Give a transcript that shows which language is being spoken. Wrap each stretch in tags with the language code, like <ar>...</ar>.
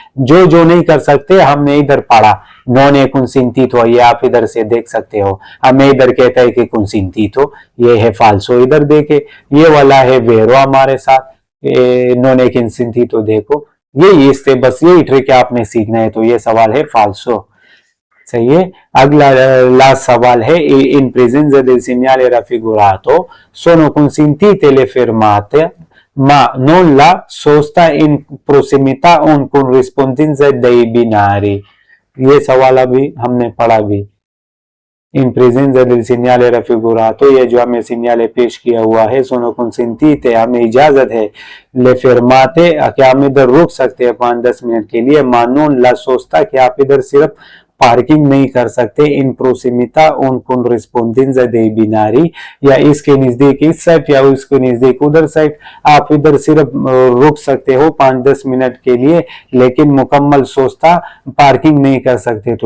<hi>जो नहीं कर सकते हमने इधर पढ़ा, नॉन ए consentito, ये आप इधर से देख सकते हो, हमें इधर कहता है कि consentito, ये है फाल्सो। इधर देखे, ये वाला है वेरो हमारे साथ, नॉन ए consentito, देखो यही, इससे बस यही ट्रिक आपने सीखना है। तो ये सवाल है फाल्सो। सही है। अगला लास्ट सवाल है, इन</hi> <it>presenza del segnale raffigurato sono consentite le fermate ma non la sosta in prossimità o corrispondenza dei binari।</it> <hi>ये सवाल अभी हमने पढ़ा भी। इन</hi> <it>presenza del segnale raffigurato,</it> <hi>ये जो हमें सिग्नल पेश किया हुआ है, sono consentite, हमें इजाजत है, le fermate, कि हम इधर रुक सकते हैं 5-10 मिनट के लिए,</hi> <it>ma non la sosta,</it> <hi>कि आप इधर सिर्फ पार्किंग नहीं कर सकते, इन प्रोसिमिता उन</hi> <it>corrispondenza dei binari,</it> <hi>या इसके नजदीक इस साइड या उसके नजदीक उधर साइड, आप इधर सिर्फ रुक सकते हो 5-10 मिनट के लिए, लेकिन मुकम्मल सोचता पार्किंग नहीं कर सकते।</hi>